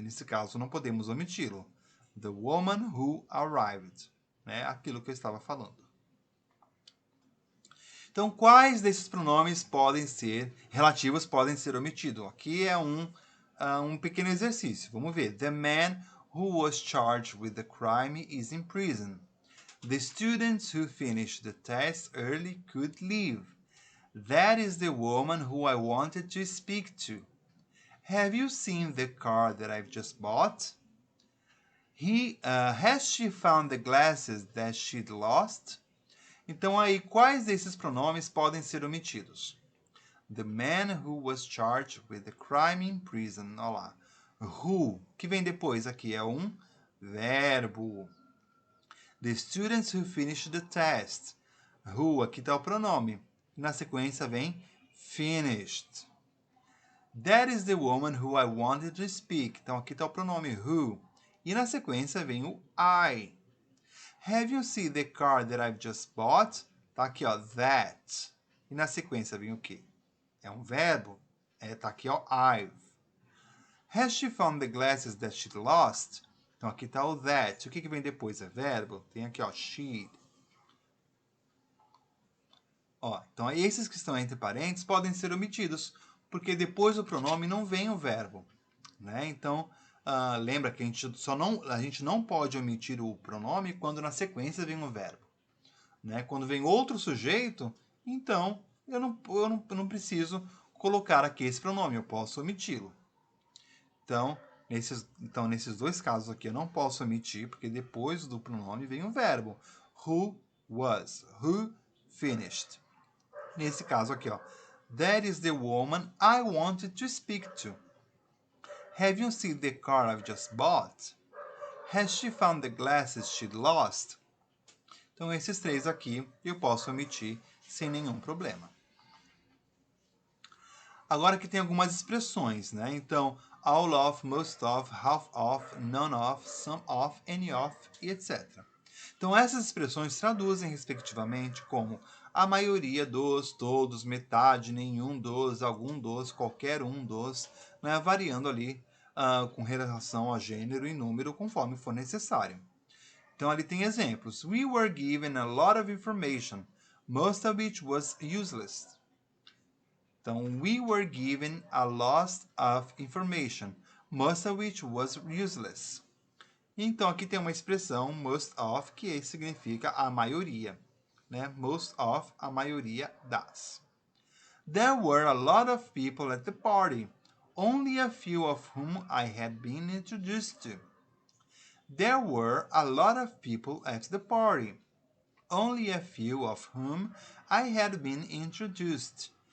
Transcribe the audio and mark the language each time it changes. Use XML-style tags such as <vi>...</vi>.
<pt>Nesse caso, não podemos omiti-lo.</pt> <en>The woman who arrived.</en> <pt>Né? Aquilo que eu estava falando. Então, quais desses pronomes relativos podem ser omitidos? Aqui é um pequeno exercício. Vamos ver.</pt> <en>The man who was charged with the crime is in prison. The students who finished the test early could leave. That is the woman who I wanted to speak to. Have you seen the car that I've just bought? Has she found the glasses that she'd lost?</en> <pt>Então, aí, quais desses pronomes podem ser omitidos?</pt> <en>The man who was charged with the crime in prison.</en> <pt>Olha lá. Who, que vem depois aqui, é um verbo.</pt> <en>The students who finished the test.</en> <pt>Who, aqui está o pronome. Na sequência vem finished.</pt> <en>That is the woman who I wanted to speak.</en> <pt>Então, aqui está o pronome who. E na sequência vem o I.</pt> <en>Have you seen the car that I've just bought?</en> <pt>Tá aqui, ó, that. E na sequência vem o quê? É um verbo. Tá aqui, ó, I've.</pt> <en>Has she found the glasses that she lost?</en> <pt>Então, aqui tá o that. O que vem depois? É verbo. Tem aqui, ó, she'd. Ó, então, esses que estão entre parênteses podem ser omitidos, porque depois do pronome não vem o verbo. Né? Então, lembra que a gente não pode omitir o pronome quando na sequência vem um verbo. Né? Quando vem outro sujeito, então eu não preciso colocar aqui esse pronome, eu posso omiti-lo. Então, nesses dois casos aqui eu não posso omitir, porque depois do pronome vem um verbo. Who was, who finished. Nesse caso aqui, ó,</pt> <en>that is the woman I wanted to speak to. Have you seen the car I've just bought? Has she found the glasses she'd lost?</en> <pt>Então, esses três aqui eu posso omitir sem nenhum problema. Agora que tem algumas expressões, né? Então, all of, most of, half of, none of, some of, any of, e etc. Então, essas expressões traduzem, respectivamente, como a maioria dos, todos, metade, nenhum dos, algum dos, qualquer um dos, né? Variando ali com relação a gênero e número, conforme for necessário. Então, ali tem exemplos.</pt> <en>We were given a lot of information, most of which was useless.</en> <pt>Então,</pt> <en>we were given a lot of information, most of which was useless.</en> <pt>Então, aqui tem uma expressão, most of, que significa a maioria. Né? Most of, a maioria das.</pt> <en>There were a lot of people at the party, only a few of whom I had been introduced to. There were a lot of people at the party, only a few of whom I had been introduced.</en>